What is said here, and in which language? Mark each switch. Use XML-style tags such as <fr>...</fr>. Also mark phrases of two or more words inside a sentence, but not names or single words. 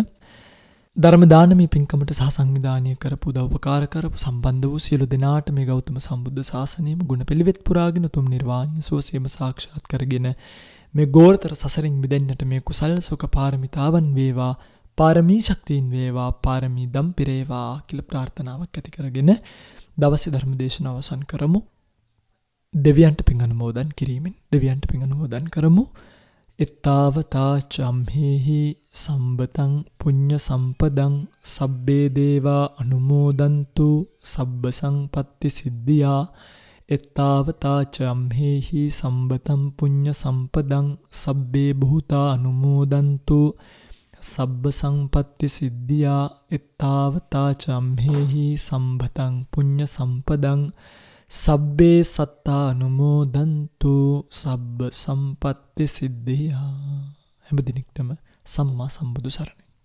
<si>ධර්ම දානමය පින්කමට සහ සංවිධානය කරපු උපකාර කරපු සම්බන්ධ වූ සියලු දෙනාට මේ ගෞතම සම්බුද්ධ ශාසනයම ගුණ පිළිවෙත් පුරාගෙන උතුම් නිර්වාණය සුවසේම සාක්ෂාත් කරගෙන මේ ගෝරතර සසරින් මිදෙන්නට මේ කුසල් සුඛ පාරමිතාවන් වේවා පාරමී ශක්තියින් වේවා පාරමී දම් පිරේවා කියලා ප්‍රාර්ථනාවක් ඇති කරගෙන දවසේ ධර්ම දේශනාව අවසන් කරමු. දෙවියන්ට පින් අනුමෝදන් කිරීමෙන් දෙවියන්ට පින් අනුමෝදන් කරමු.</si> <pi>එත්තාවතා චම්හෙහි සම්බතං පුඤ්ඤ සම්පදං සබ්බේ දේවා අනුමෝදන්තු සබ්බ සංපත්ති සිද්ධියා. එත්තාවතා චම්හෙහි සම්බතං පුඤ්ඤ සම්පදං සබ්බේ භූතා අනුමෝදන්තු සබ්බ සංපත්ති සිද්ධියා. එත්තාවතා චම්හෙහි සම්බතං පුඤ්ඤ සම්පදං සබ්බේ සත්තා අනුමෝදන්තු සබ්බ සම්පත්ති සිද්ධියා.</pi> <si>හැම දිනෙකටම සම්මා සම්බුදු සරණයි.</si>